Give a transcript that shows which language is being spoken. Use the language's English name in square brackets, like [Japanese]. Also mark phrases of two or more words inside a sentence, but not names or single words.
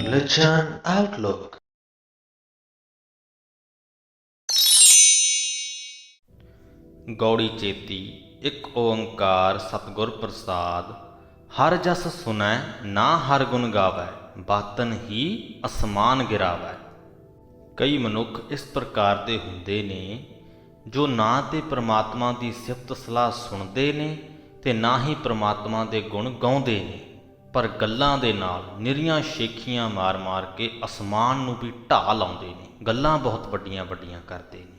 [Punjabi] Attention Outlook. ਗਉੜੀ ਚੇਤੀ ਇਕ ਓਅੰਕਾਰ ਸਤਗੁਰ ਪ੍ਰਸਾਦ। ਹਰ ਜਸ ਸੁਨੈ ਨਾ ਹਰ ਗੁਣ ਗਾਵੈ, ਬਾਤਨ ਹੀ ਅਸਮਾਨ ਗਿਰਾਵੈ। ਕਈ ਮਨੁੱਖ ਇਸ ਪ੍ਰਕਾਰ ਦੇ ਹੁੰਦੇ ਨੇ ਜੋ ਨਾ ਤੇ ਪ੍ਰਮਾਤਮਾ ਦੀ ਸਿਫਤ ਸਲਾਹ ਸੁਣਦੇ ਨੇ ਤੇ ਨਾ ਹੀ ਪ੍ਰਮਾਤਮਾ ਦੇ ਗੁਣ ਗਾਉਂਦੇ ਨੇ, ਪਰ ਗੱਲਾਂ ਦੇ ਨਾਲ ਨਿਰੀਆਂ ਸ਼ੇਖੀਆਂ ਮਾਰ-ਮਾਰ ਕੇ ਅਸਮਾਨ ਨੂੰ ਵੀ ਢਾਹ ਲਾਉਂਦੇ ਨੇ, ਗੱਲਾਂ ਬਹੁਤ ਵੱਡੀਆਂ ਵੱਡੀਆਂ ਕਰਦੇ ਨੇ।